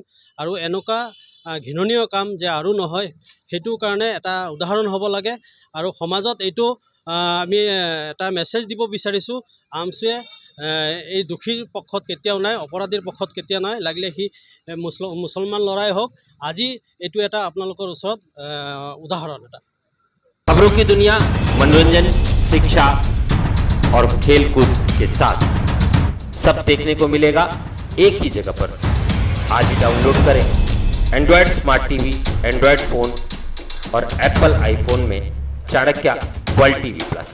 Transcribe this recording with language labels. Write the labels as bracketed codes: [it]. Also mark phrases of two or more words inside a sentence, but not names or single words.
[as] আৰু এনেকুৱা ঘৃণনীয় কাম যে আৰু নহয় সেইটোৰ কাৰণে এটা উদাহৰণ হ'ব লাগে। আৰু সমাজত এইটো আমি এটা মেছেজ দিব বিচাৰিছোঁ, আমচুৱে এই দোষীৰ পক্ষত কেতিয়াও নাই, অপৰাধীৰ পক্ষত কেতিয়াও নাই, লাগিলে সি মুছলমান ল'ৰাই হওক। আজি এইটো এটা আপোনালোকৰ ওচৰত উদাহৰণ এটা। [hi] खबरों की दुनिया, मनोरंजन, शिक्षा और खेल कूद के साथ सब देखने को मिलेगा एक ही जगह पर। आज ही डाउनलोड करें एंड्रॉयड स्मार्ट टीवी, एंड्रॉयड फ़ोन और एप्पल आईफोन में चाणक्य वर्ल्ड टीवी प्लस।